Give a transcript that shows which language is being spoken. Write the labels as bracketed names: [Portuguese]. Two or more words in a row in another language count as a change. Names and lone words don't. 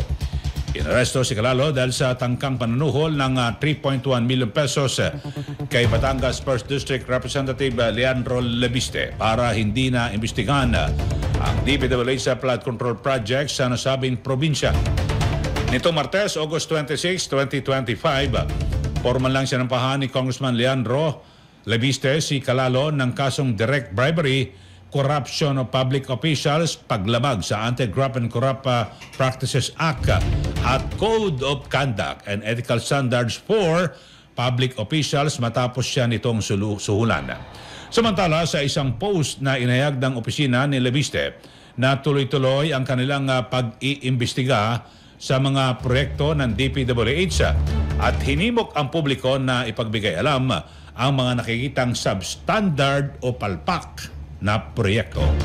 [Filipino] Inaresto si Calalo dahil sa tangkang panunuhol ng 3.1 million pesos kay Batangas 1st District Representative Leandro Lebiste para hindi na imbestigahan ang DPWH sa [English] flood control project [Filipino] sa nasabing probinsya. Nito Martes, August 26, 2025, formal lang sinampahan ni Congressman Leandro Lebiste si Calalo ng kasong [English] direct bribery, corruption of public officials, [Filipino] paglabag sa Anti-Graft and Corrupt Practices Act at Code of Conduct and Ethical Standards for Public Officials matapos siya nitong suhulan. Samantala, sa isang post na inayag ng opisina ni Lebiste na tuloy-tuloy ang kanilang pag-iimbestiga sa mga proyekto ng DPWH at hinimok ang publiko na ipagbigay alam ang mga nakikitang substandard o palpak na proyekto.